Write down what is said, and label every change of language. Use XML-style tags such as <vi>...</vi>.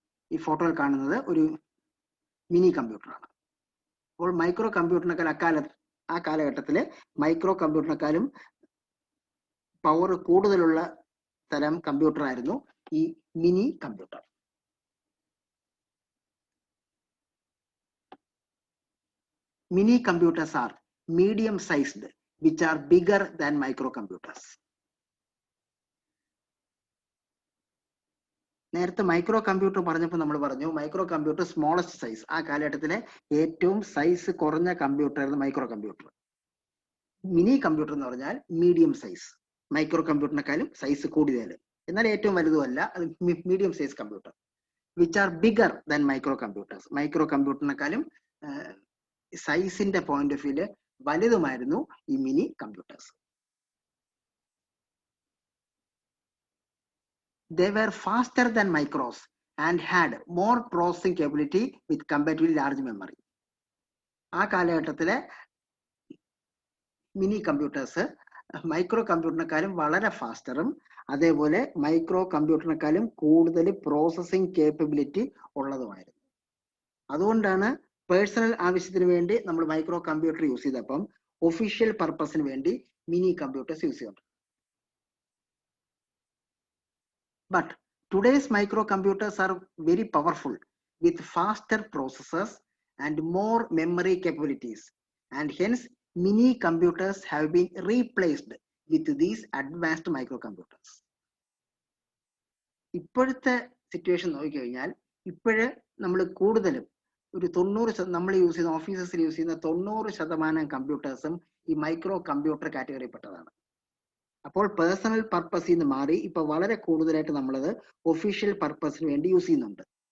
<ml>ഈ ഫോട്ടോയിൽ കാണുന്നത് ഒരു മിനി കമ്പ്യൂട്ടറാണ്. അപ്പോൾ മൈക്രോ കമ്പ്യൂട്ടറിനേക്കാൾ ആ കാലഘട്ടത്തിലെ മൈക്രോ കമ്പ്യൂട്ടറിനേക്കാളും പവർ കൂടുതലുള്ള തരം കമ്പ്യൂട്ടർ ആയിരുന്നു ഈ mini computer.</ml> <en>Mini computers are medium sized which are bigger than micro computers.</en> <ml>നേരത്തെ മൈക്രോ കമ്പ്യൂട്ടർ പറഞ്ഞപ്പോൾ നമ്മൾ പറഞ്ഞു മൈക്രോ കമ്പ്യൂട്ടർ സ്മോളസ്റ്റ് സൈസ്. ആ കാലഘട്ടത്തിലെ ഏറ്റവും സൈസ് കുറഞ്ഞ കമ്പ്യൂട്ടർ ആയിരുന്നു മൈക്രോ കമ്പ്യൂട്ടർ. മിനി കമ്പ്യൂട്ടർ എന്ന് പറഞ്ഞാൽ മീഡിയം സൈസ്, മൈക്രോ കമ്പ്യൂട്ടറിനെക്കാളും സൈസ് കൂടിയത്, എന്നാൽ ഏറ്റവും വലുതുമല്ല, അത് medium size computer.</ml> <en>Which are bigger than micro computers.</en> <ml>Micro കമ്പ്യൂട്ടറിനെക്കാളും സൈസിന്റെ point of വ്യൂല് വലുതുമായിരുന്നു ഈ mini computers.</ml> <en>They were faster than micros and had more processing capability with comparatively large memory.</en> <ml>ആ കാലഘട്ടത്തിലെ mini computers micro കമ്പ്യൂട്ടറിനെക്കാളും വളരെ ഫാസ്റ്ററും അതേപോലെ micro കമ്പ്യൂട്ടറിനെക്കാളും കൂടുതൽ processing capability ഉള്ളതുമായിരുന്നു. അതുകൊണ്ടാണ് personal ആവശ്യത്തിന് വേണ്ടി നമ്മൾ മൈക്രോ കമ്പ്യൂട്ടർ യൂസ് ചെയ്തപ്പം ഒഫീഷ്യൽ പർപ്പസിന് വേണ്ടി മിനി കമ്പ്യൂട്ടേഴ്സ് യൂസ് ചെയ്യുന്നുണ്ട്.</ml> <en>But today's microcomputers are very powerful with faster processors and more memory capabilities, and hence mini computers have been replaced with these advanced microcomputers.</en> <ml>ഇപ്പോഴത്തെ situation നോക്കിക്കഴിഞ്ഞാൽ ഇപ്പോഴ് നമ്മൾ കൂടുതലും ഒരു 90% നമ്മൾ യൂസ് ചെയ്യുന്ന ഓഫീസസിൽ യൂസ് ചെയ്യുന്ന 90% കമ്പ്യൂട്ടേഴ്സും ഈ മൈക്രോ കമ്പ്യൂട്ടർ കാറ്റഗറിയിൽപ്പെട്ടതാണ്. അപ്പോൾ പേഴ്സണൽ പർപ്പസിൽ നിന്ന് മാറി ഇപ്പൊ വളരെ കൂടുതലായിട്ട് നമ്മളത് ഒഫീഷ്യൽ പർപ്പസിന് വേണ്ടി യൂസ് ചെയ്യുന്നുണ്ട്.</ml>